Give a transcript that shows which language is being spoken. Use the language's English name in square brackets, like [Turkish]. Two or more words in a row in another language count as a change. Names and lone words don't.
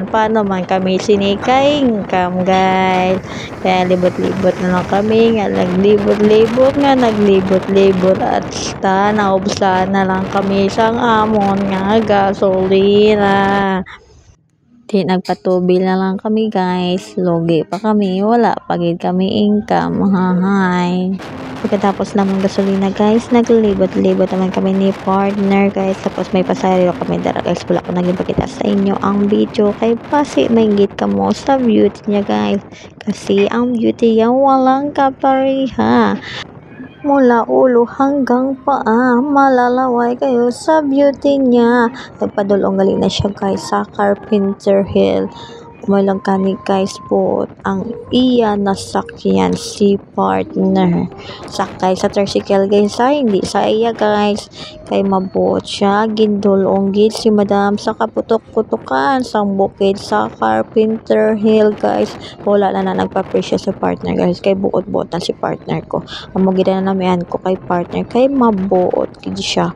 [Hiligaynon] Paano man kami sinikay income guys, kaya libot-libot na lang kami nga naglibot-libot at naubsan na lang kami sang amon nga gasolina. Di nagpatubil na lang kami guys, logi pa kami, wala pagid kami income. Hahay. Pagkatapos naman gasolina guys, naglibot-libot naman kami ni partner guys, tapos may pasahero kami dara guys, wala ko naging pakita sa inyo ang video kay pasi mainggit ka mo sa beauty niya guys, [Filipino] kasi ang beauty niya walang kapareha. Mula ulo hanggang paa, malalaway kayo sa beauty niya. [Hiligaynon] Nagpadulong galing na siya guys sa Carpenter Hill. Umalang kani guys po ang iya nasakyan si partner. Sakay sa tricycle guys, ay hindi sa iya guys. Kay mabuot siya, gindulong gid si madam sa kaputok-putukan sang bukid sa Carpenter Hill guys. Wala na nagpa-presyo sa partner guys, kay buot-buot na si partner ko. Amo gid na namian ko kay partner kay mabuot gid siya.